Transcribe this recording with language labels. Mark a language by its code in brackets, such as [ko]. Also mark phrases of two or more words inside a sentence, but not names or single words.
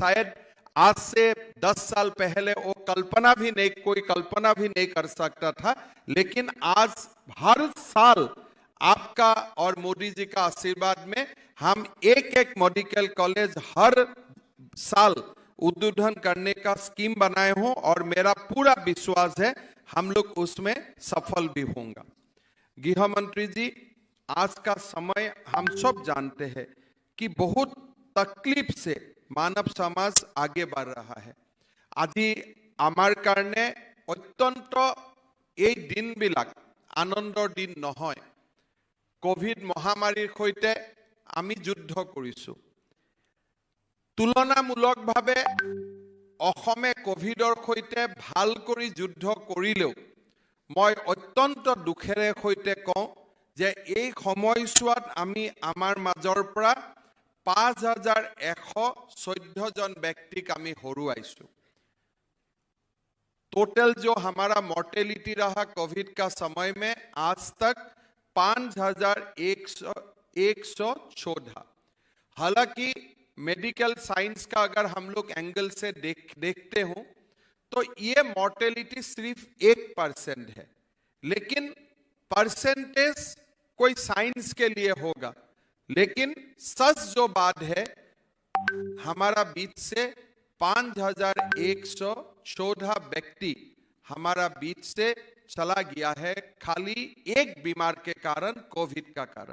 [hi] शायद आज से 10 साल पहले वो कोई कल्पना भी नहीं कर सकता था, लेकिन आज हर साल आपका और मोदी जी का आशीर्वाद में हम एक [en] medical college [hi] हर साल उद्घाटन करने का स्कीम बनाए हों, और मेरा पूरा विश्वास है हम लोग उसमें सफल भी होंगे। गृह मंत्री जी, आज का समय हम सब जानते हैं कि बहुत तकलीफ से मानव समाज आगे बढ़ रहा है। [as] আজি আমাৰ কাৰণে অত্যন্ত এই দিনবিলাক আনন্দৰ দিন নহয়। কোভিড মহামাৰীৰ সৈতে আমি যুদ্ধ কৰিছো। তুলনামূলকভাৱে অসমে কোভিডৰ সৈতে ভাল কৰি যুদ্ধ কৰিলেও মই অত্যন্ত দুখেৰে সৈতে কওঁ যে এই সময়ছোৱাত আমি আমাৰ মাজৰ পৰা 5114 [hi] जन व्यक्ति का हमें [as] हरुआइसु। [hi] टोटल जो हमारा मॉर्टेलिटी रहा कोविड का समय में आज तक 5114। हालांकि [en] medical science [hi] का अगर हम लोग एंगल से देखते हो तो ये मॉर्टेलिटी सिर्फ 1% है, लेकिन परसेंटेज कोई साइंस के लिए होगा, लेकिन सच जो बात है हमारा बीच से 5114 व्यक्ति हमारा बीच से चला गया है, खाली एक बीमार के कारण, कोविड का कारण।